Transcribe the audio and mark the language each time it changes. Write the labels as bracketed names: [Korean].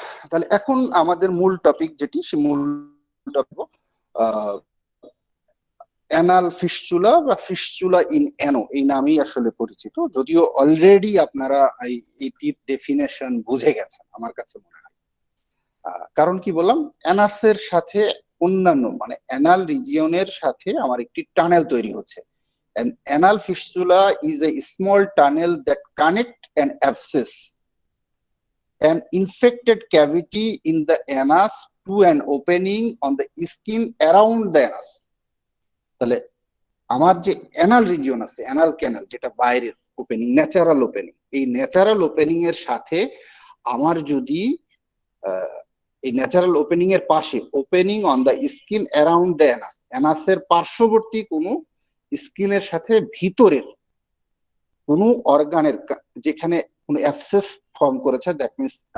[Bangla] তাহলে এখন আমাদের মূল টপিক যেটি, সে মূল টপিক অ্যানাল ফিস্চুলা বা ফিস্চুলা ইন অ্যানো, এই নামেই আসলে পরিচিত, যদিও অলরেডি আপনারা এইটির ডেফিনেশন বুঝে গেছেন আমার কাছে মনে হয়। কারণ কি বললাম, অ্যানাসের সাথে অন্যান্য মানে অ্যানাল রিজিয়নের সাথে আমার একটি টানেল তৈরি হচ্ছে। [English] An anal fistula is a small tunnel that connect an abscess, an infected cavity in the anus to an opening on the skin around the anus. [Bangla] তাহলে আমার যে অ্যানাল রিজিয়ন আছে, অ্যানাল ক্যানাল, যেটা বাইরের opening, natural opening, এই natural opening এর সাথে আমার যদি এই ন্যাচারাল ওপেনিং এর পাশে, [English] opening on the skin around the anus, [Bangla] অ্যানাসের পার্শ্ববর্তী কোনো স্কিনের সাথে ভিতরের কোনো অর্গানের যেখানে কোনো অ্যাবসেস ফর্ম করেছে, [English] that means